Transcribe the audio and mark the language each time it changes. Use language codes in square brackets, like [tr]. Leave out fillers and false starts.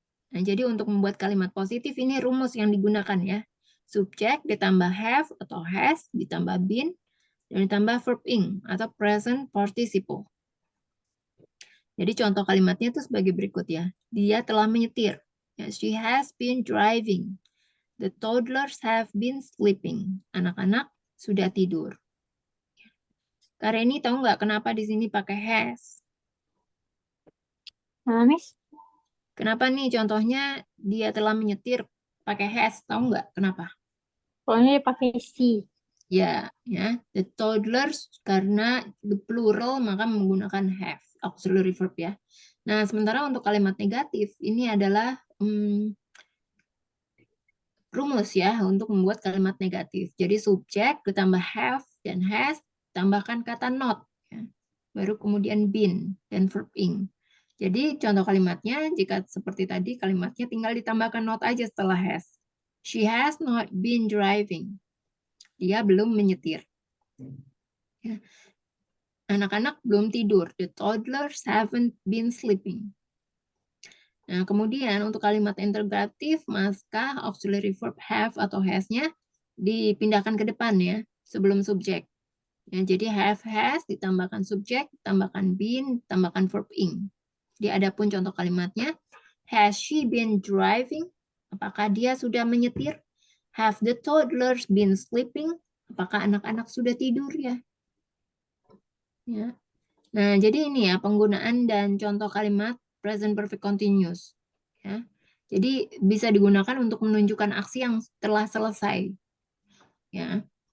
[id] Nah, jadi untuk membuat kalimat positif ini rumus yang digunakan ya. Subjek ditambah have atau has, ditambah been, dan ditambah verb ing atau present participle. Jadi contoh kalimatnya itu sebagai berikut ya. Dia telah menyetir. Ya, [en] she has been driving. The toddlers have been sleeping. [id] Anak-anak sudah tidur. Kak Reni tahu nggak kenapa di sini pakai has? Miss, Kenapa nih contohnya dia telah menyetir pakai has? Tahu nggak kenapa? soalnya pakai si. Ya. The toddlers karena the plural maka menggunakan have, auxiliary verb ya. Nah, sementara untuk kalimat negatif ini adalah rumus ya untuk membuat kalimat negatif. Jadi subjek ditambah have dan has, tambahkan kata not. Ya. Baru kemudian been dan verb ing. Jadi contoh kalimatnya, jika seperti tadi, kalimatnya tinggal ditambahkan not aja setelah has. [en] She has not been driving. [id] Dia belum menyetir. Ya. Anak-anak belum tidur. [en] The toddlers haven't been sleeping. [id] Nah, kemudian untuk kalimat interrogatif, maka auxiliary verb have atau has-nya dipindahkan ke depan ya, sebelum subjek. Ya, jadi have, has, ditambahkan subjek, ditambahkan been, ditambahkan verb ing. Di adapun contoh kalimatnya, [en] has she been driving? [id] Apakah dia sudah menyetir? [en] Have the toddlers been sleeping? [id] Apakah anak-anak sudah tidur ya? Ya. Nah, jadi ini ya penggunaan dan contoh kalimat present perfect continuous. Ya. Jadi bisa digunakan untuk menunjukkan aksi yang telah selesai. Ya.